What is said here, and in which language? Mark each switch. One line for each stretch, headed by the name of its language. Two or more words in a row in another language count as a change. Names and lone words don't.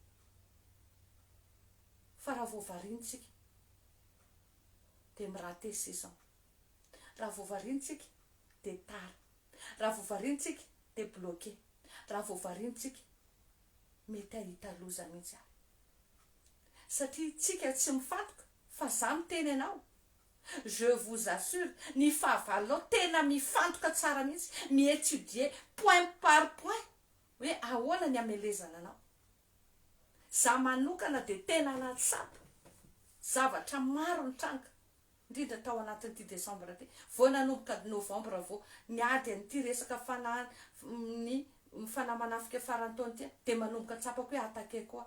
Malagasy: Fa raha voavariantsika dia miraty saison. Raha voavariantsika dia tara. Raha voavariantsika dia bloqué. Raha voavariantsika mety ahita loza mihitsy aho. Satria tsika tsy mifantoka, fa za miteny anao,
French: je vous assure,
Malagasy: ny fahavalonao tena mifantoka tsara mihitsy, miétudier
French: point par point
Malagasy: hoe ahoana ny amelezana anao. Za manokana dia tena natsapa zavatra maro ny tranaka, indrindra tao anatin'ity Desambra ity, vao nanomboka Novambra vao niady an'ity resaka ny fanamanafika farany taona ity, dia manomboka tsapako hoe attaqué koa.